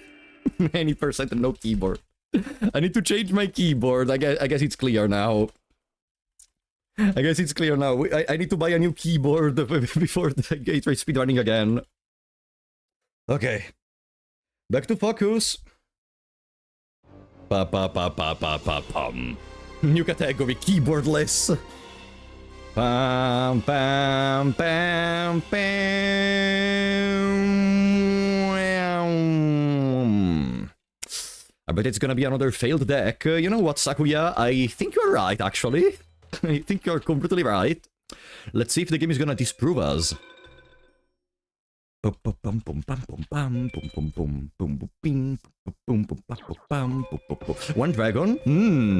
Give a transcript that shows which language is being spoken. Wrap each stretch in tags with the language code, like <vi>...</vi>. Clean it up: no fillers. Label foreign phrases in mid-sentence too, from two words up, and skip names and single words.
<en>Many percent and no keyboard. I need to change my keyboard. I guess it's clear now. I guess it's clear now. I need to buy a new keyboard before the gateway speedrunning again. Okay. Back to focus. Pa pa pa pa pa pa pum. New category, keyboardless. Pam pam pam pam. I bet it's gonna be another failed deck. You know what, Sakuya? I think you're right, actually. I think you're completely right. Let's see if the game is gonna disprove us. One dragon.</en>